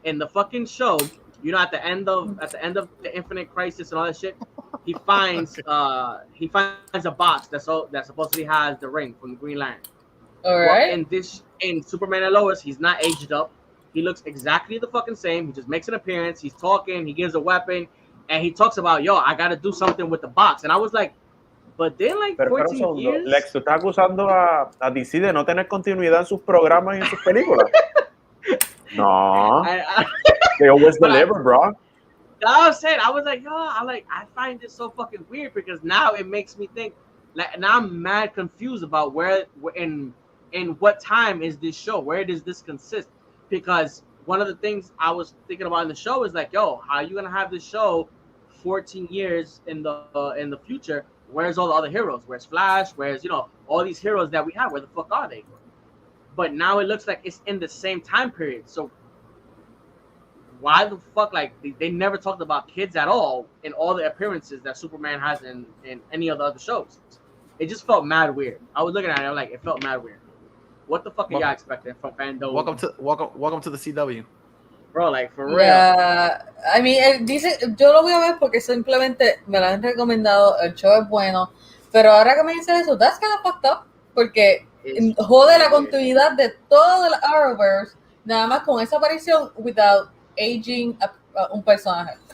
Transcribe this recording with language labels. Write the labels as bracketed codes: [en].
[en] In the fucking show, you know, at the end of the Infinite Crisis and all that shit, he finds a box that supposedly has the ring from the Green Lantern. All right. Well, in Superman and Lois, he's not aged up. He looks exactly the fucking same. He just makes an appearance. He's talking. He gives a weapon, and he talks about, yo, I got to do something with the box. And I was like, but then like 14 years. [es] Lex, ¿tú estás acusando a DC de no tener continuidad en sus programas y en sus películas? [en] No. They always deliver, bro. I was saying, I was like, yo, I find this so fucking weird because now it makes me think, like, now I'm mad confused about where in what time is this show? Where does this consist? Because one of the things I was thinking about in the show is like, yo, how are you gonna have this show 14 years in the future? Where's all the other heroes? Where's Flash? Where's, you know, all these heroes that we have? Where the fuck are they? But now it looks like it's in the same time period. So why the fuck, like, they never talked about kids at all in all the appearances that Superman has in any of the other shows. It just felt mad weird. I was looking at it, I'm like, it felt mad weird. What the fuck are y'all expecting from fandom? Welcome to the CW. Bro, like, for real. [es] Yeah, I mean, dice, yo lo voy a ver porque simplemente me lo han recomendado, el show es bueno, pero ahora que me dice eso, [en] that's kind of fucked up, [es] porque jode la continuidad de todo el Arrowverse, nada más con esa aparición [en] without aging [es] un personaje.